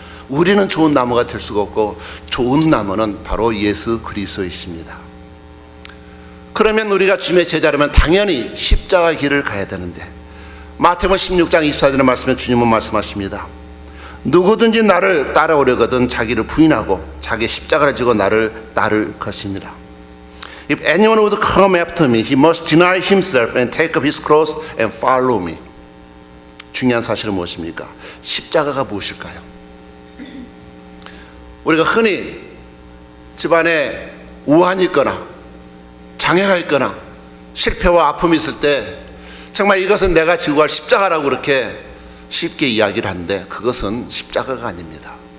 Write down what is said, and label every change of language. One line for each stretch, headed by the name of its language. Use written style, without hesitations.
Korean: 우리는 좋은 나무가 될 수가 없고 좋은 나무는 바로 예수 그리스도이십니다. 그러면 우리가 주님의 제자라면 당연히 십자가 길을 가야 되는데, 마태복음 16장 24절의 말씀에 주님은 말씀하십니다. 누구든지 나를 따라오려거든 자기를 부인하고 자기 십자가를 지고 나를 따를 것이니라.
English: If anyone would come after me, he must deny himself and take up his cross and follow me.
Korean: 중요한 사실은 무엇입니까? 십자가가 무엇일까요? 우리가 흔히 집안에 우환이 있거나 장애가 있거나 실패와 아픔이 있을 때 정말 이것은 내가 지고 갈 십자가라고 그렇게 쉽게 이야기를 하는데 그것은 십자가가 아닙니다.